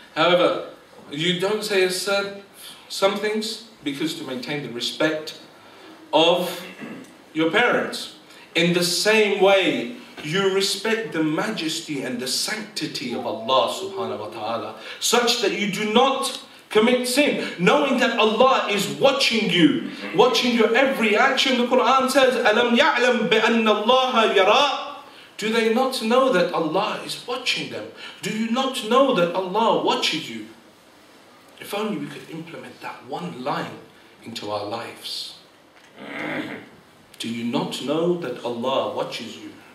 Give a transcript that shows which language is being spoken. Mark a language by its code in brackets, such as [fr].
[en] However, you don't say some things because to maintain the respect of your parents. In the same way, you respect the majesty and the sanctity of Allah subhanahu wa ta'ala, such that you do not commit sin, knowing that Allah is watching your every action. The Quran says, [ar] أَلَمْ يَعْلَمْ بِأَنَّ اللَّهَ يَرَى. [en] Do they not know that Allah is watching them? Do you not know that Allah watches you? If only we could implement that one line into our lives. Do you not know that Allah watches you?